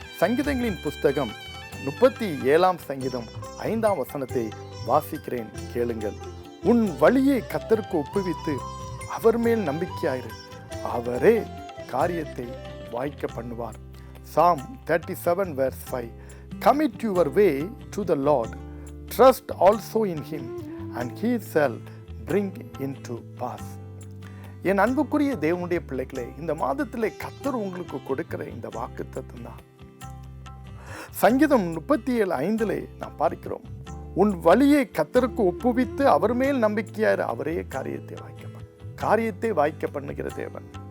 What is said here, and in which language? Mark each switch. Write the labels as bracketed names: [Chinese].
[Tamil] சங்கீதங்களின் புஸ்தகம் 37ஆம் சங்கீதம் 5ஆம் வசனத்தை வாசிக்கிறேன், கேளுங்கள். உன் வழியை கர்த்தருக்கு ஒப்புவித்து அவர் மேல் நம்பிக்கையாயிரு, அவரே காரியத்தை வாய்க்க பண்ணுவார். [English] Psalm 37 verse 5. Commit your way to the Lord, trust also in him, and he shall bring into pass. [Tamil] என் அன்புக்குரிய தேவனுடைய பிள்ளைகளே, இந்த மாதத்திலே கர்த்தர் உங்களுக்கு கொடுக்கிற இந்த வாக்குத்தத்தம் தான். சங்கீதம் 37:5 நாம் பார்க்கிறோம், உன் வழியை கர்த்தருக்கு ஒப்புவித்து அவர் மேல் நம்பிக்கையாயிரு, அவரே காரியத்தை வாய்க்க பண்ணுகிற தேவன்.